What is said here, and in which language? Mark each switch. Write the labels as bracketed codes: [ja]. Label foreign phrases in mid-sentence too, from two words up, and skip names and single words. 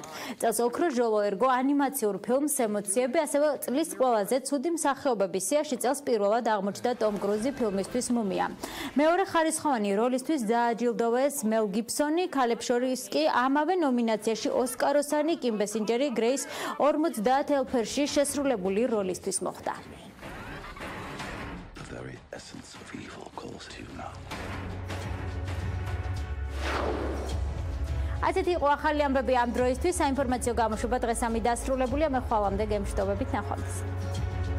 [ka] წელს ოქროს ჟოლო ერგო ანიმაციურ ფილმს ემოციები, ასევე წლის ყველაზე ცუდი მსახიობების სიაში წელს პირველად აღმოჩნდა ტომ კრუზი ფილმისთვის მუმია. მეორე ხარისხოვანი როლისთვის დააჯილდოვეს მელ გიბსონი, ქალებს შორის კი ამავე ნომინაციაში ოსკაროსანი კიმ ბესინჯერი გრეის 50 ელფერში შესრულებული როლისთვის მოხვდა. [en] Essence of evil calls to you now. [ka] ასეთი იყო ახალი ამბები ამ დროისთვის. საინფორმაციო გამოშვება დღეს ამით დასრულებულია. მე ხვალამდე გემშვიდობებით, ნახვამდის.